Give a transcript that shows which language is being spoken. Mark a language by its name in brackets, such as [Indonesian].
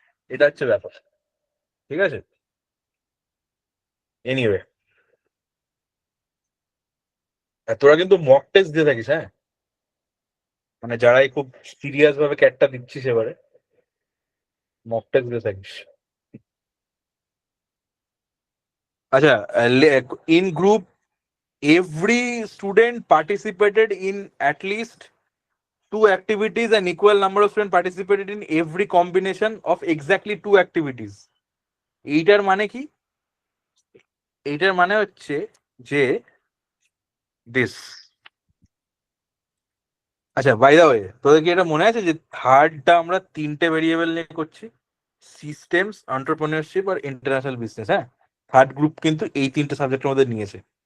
[Bangla] এটা হচ্ছে ব্যাপার, ঠিক আছে? এনিওয়ে, তোরা কিন্তু মক টেস্ট দিয়ে থাকিস, হ্যাঁ? মানে যারাই খুব সিরিয়াস ভাবে ক্যাটটা দিচ্ছিস এবারে, মক টেস্ট দিয়ে থাকিস। আচ্ছা, [English] In group every student participated in at least 2 activities, and equal number of students participated in every combination of exactly 2 activities. [Bangla] এইটার মানে কি? এইটার মানে হচ্ছে যে দিস, আচ্ছা [English] by the way, [Bangla] তোদের কি এটা মনে আছে যে থার্ডটা আমরা 3টে ভেরিয়েবল নিয়ে করছি? সিস্টেমস, এন্টারপ্রেনিউরশিপ আর ইন্টারন্যাশনাল বিজনেস। হ্যাঁ, থার্ড গ্রুপ কিন্তু এই 3টে সাবজেক্টের মধ্যে নিয়েছে।